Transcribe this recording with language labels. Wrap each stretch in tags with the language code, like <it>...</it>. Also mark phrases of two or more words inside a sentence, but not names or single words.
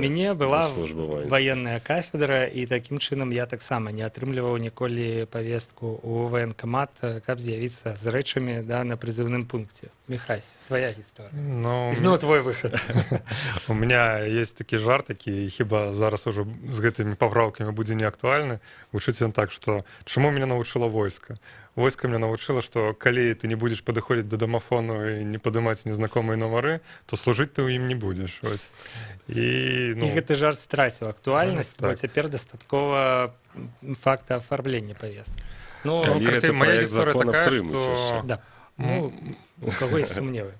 <be>У мяне была ваенная кафедра, і такім чынам я таксама не атрымліваў ніколі повестку ў ваенкамат, каб з'явіцца з рэчамі на прызыўным пункце. Михась, твоя гісторыя. Зноў твой выхад.</be> <ru>У меня есть</ru> <be>такі жарт, які хіба зараз ужо з гэтымі папраўкамі будзе не актуальны. Гучыць ён так, што чаму мяне навучыла войска? Войска</be> <ru>меня научила, что</ru> <be>калі ты не будешь падыходзіць да домофону і не падымаць незнакомыя нумары, то служыць ты ў ім не будзеш. І гэты жарт страціў актуальнасць, бо цяпер дастаткова факта афармлення повесткі. Моя гісторыя такая, што... У каго ёсць сумневы?</be>